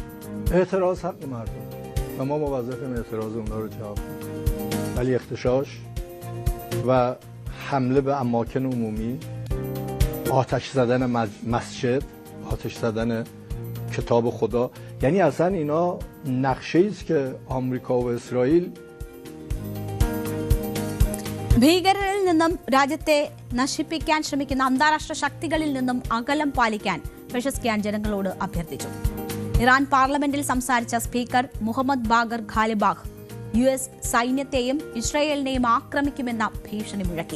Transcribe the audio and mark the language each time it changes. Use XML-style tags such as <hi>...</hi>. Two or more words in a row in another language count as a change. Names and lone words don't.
<fa>اعتراض حق مردم و ما موظفیم اعتراض اونا رو جواب بدیم. ولی اختشاش و حمله به اماکن عمومی، آتش زدن مسجد، آتش زدن کتاب خدا، یعنی اصلا اینا نقشه است که آمریکا و اسرائیل</fa> <ml>ഭീകരരിൽ നിന്നും രാജ്യത്തെ നശിപ്പിക്കാൻ ശ്രമിക്കുന്ന അന്താരാഷ്ട്ര ശക്തികളിൽ നിന്നും അകലം പാലിക്കാൻ പെഷസ്കിയാൻ ജനങ്ങളോട് അഭ്യർത്ഥിച്ചു. ഇറാൻ പാർലമെന്റിൽ സംസാരിച്ച സ്പീക്കർ മുഹമ്മദ് ബാഗർ ഖാലിബാഗ് US സൈന്യത്തെയും ഇസ്രായേലിനെയും ആക്രമിക്കുമെന്ന ഭീഷണി മുഴക്കി.</ml>